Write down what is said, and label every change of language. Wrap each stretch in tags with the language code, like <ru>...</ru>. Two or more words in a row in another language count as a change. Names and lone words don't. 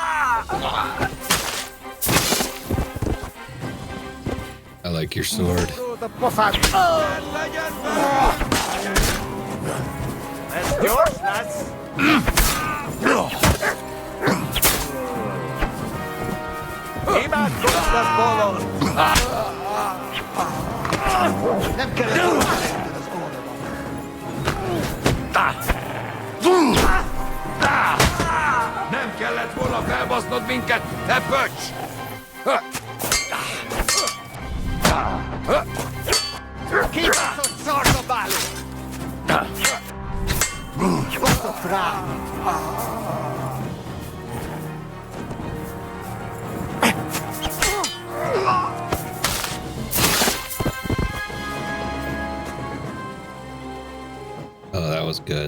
<en>I like your sword. That's yours, lads. Iemand kost das bolon.</en> <hu>Nem kellett volna felbasznod minket, te pöcs! Kibaszott szarkabáló! Baszott rá!</hu> <en>Oh, that was good.</en>